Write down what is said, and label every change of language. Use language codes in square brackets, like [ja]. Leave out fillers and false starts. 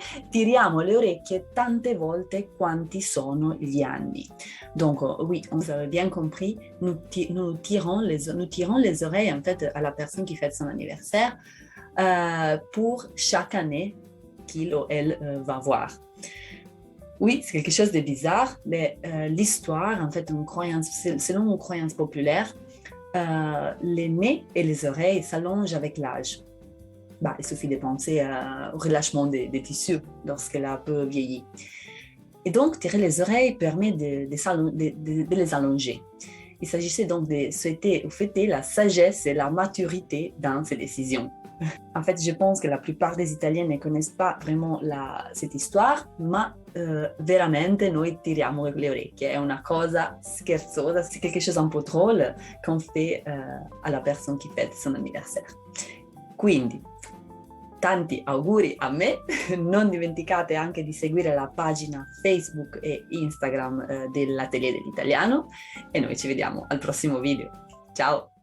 [it] Tiriamo le orecchie tante volte quanti sono gli anni. [fr] Donc, oui, vous avez bien compris, nous tirons les oreilles en fait à la personne qui fête son anniversaire pour chaque année qu'il ou elle va voir. Oui, c'est quelque chose de bizarre, mais l'histoire, en fait, selon une croyance populaire, les nez et les oreilles s'allongent avec l'âge. Il suffit de penser au relâchement des tissus lorsqu'elle a un peu vieilli. Et donc, tirer les oreilles permet de les allonger. Il s'agissait donc de souhaiter ou fêter la sagesse et la maturité dans ses décisions. En fait, je pense que la plupart des Italiens ne connaissent pas vraiment cette histoire, [it] ma veramente noi tiriamo le orecchie. È una cosa scherzosa, [fr] c'est quelque chose un peu drôle qu'on fait à la personne qui fête son anniversaire. [it] Quindi, tanti auguri a me, non dimenticate anche di seguire la pagina Facebook e Instagram dell'Atelier dell'Italiano e noi ci vediamo al prossimo video. Ciao!